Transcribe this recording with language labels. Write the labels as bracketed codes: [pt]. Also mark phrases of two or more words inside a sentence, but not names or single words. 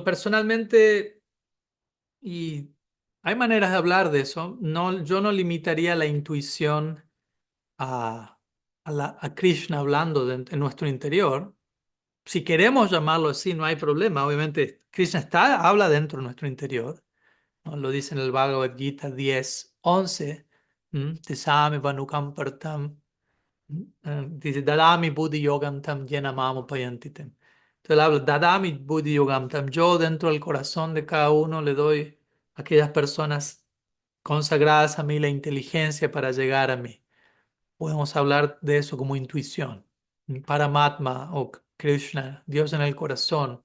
[es] Personalmente, y hay maneras de hablar de eso, no, yo no limitaría la intuición a, a Krishna hablando en nuestro interior. Si queremos llamarlo así, no hay problema. Obviamente, Krishna habla dentro de nuestro interior, ¿no? Lo dice en el Bhagavad Gita 10:11. [sa] तेसमे वनुकम्पर्तम्. Dice, दादामि बुद्धि योगम् तम् येन मामो पयन्तितेम्. [es] Entonces él habla, [sa] दादामि बुद्धि योगम् तम्. [es] Yo dentro del corazón de cada uno le doy a aquellas personas consagradas a mí la inteligencia para llegar a mí. Podemos hablar de eso como intuición. Paramatma o Krishna, Dios en el corazón.